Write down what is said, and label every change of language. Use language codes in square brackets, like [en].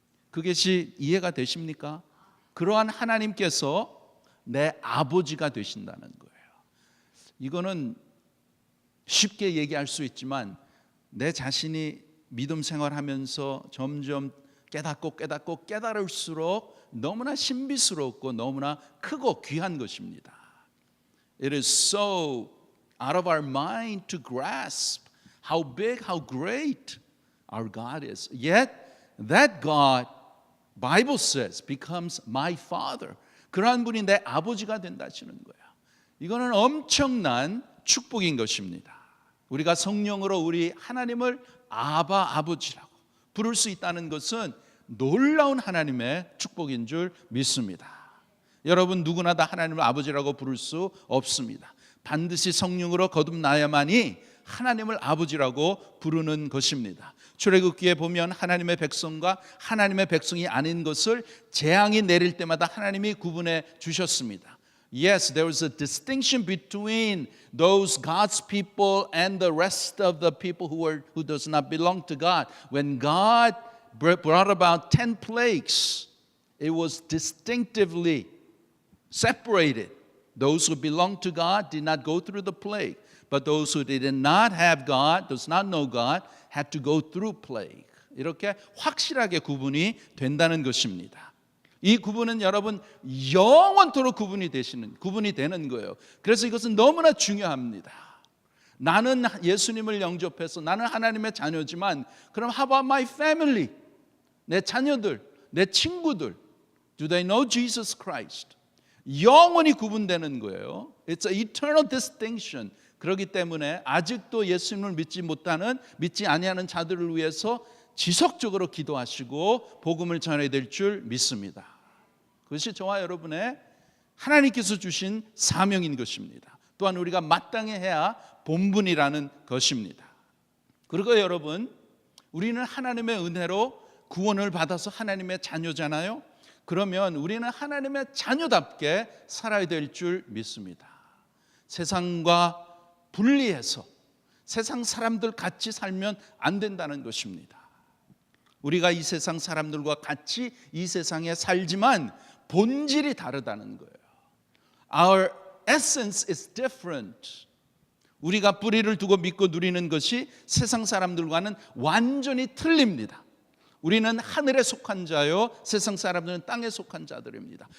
[ko] 그것이 이해가 되십니까? 그러한 하나님께서 내 아버지가 되신다는 거예요. 이거는 쉽게 얘기할 수 있지만 내 자신이 믿음 생활하면서 점점 깨달을수록 너무나 신비스럽고 너무나 크고 귀한 것입니다. [en] It is so out of our mind to grasp how big, how great our God is. Yet that God, Bible says, becomes my Father. [ko] 그러한 분이 내 아버지가 된다시는 거예요. 이거는 엄청난 축복인 것입니다. 우리가 성령으로 우리 하나님을 아버지라고 부를 수 있다는 것은 놀라운 하나님의 축복인 줄 믿습니다. 여러분, 누구나 다 하나님을 아버지라고 부를 수 없습니다. 반드시 성령으로 거듭나야만이 하나님을 아버지라고 부르는 것입니다. 출애굽기에 보면 하나님의 백성과 하나님의 백성이 아닌 것을 재앙이 내릴 때마다 하나님이 구분해 주셨습니다. [en] Yes, there was a distinction between those God's people and the rest of the people who does not belong to God. When God brought about 10 plagues, it was distinctively separated. Those who belonged to God did not go through the plague, but those who did not have God, does not know God, had to go through plague. [ko] 이렇게 확실하게 구분이 된다는 것입니다. 이 구분은 여러분 영원토록 구분이 되는 거예요. 그래서 이것은 너무나 중요합니다. 나는 예수님을 영접해서 나는 하나님의 자녀지만 그럼 [en] how about my family? [ko] 내 자녀들, 내 친구들, [en] do they know Jesus Christ? [ko] 영원히 구분되는 거예요. [en] It's an eternal distinction. [ko] 그렇기 때문에 아직도 예수님을 믿지 아니하는 자들을 위해서 지속적으로 기도하시고 복음을 전해야 될 줄 믿습니다. 그것이 저와 여러분의 하나님께서 주신 사명인 것입니다. 또한 우리가 마땅히 해야 본분이라는 것입니다. 그리고 여러분, 우리는 하나님의 은혜로 구원을 받아서 하나님의 자녀잖아요. 그러면 우리는 하나님의 자녀답게 살아야 될 줄 믿습니다. 세상과 분리해서 세상 사람들 같이 살면 안 된다는 것입니다. 우리가 이 세상 사람들과 같이 이 세상에 살지만 본질이 다르다는 거예요. [en] Our essence is different. [ko] 우리가 뿌리를 두고 믿고 누리는 것이 세상 사람들과는 완전히 틀립니다. 우리는 하늘에 속한 자요, 세상 사람들은 땅에 속한 자들입니다.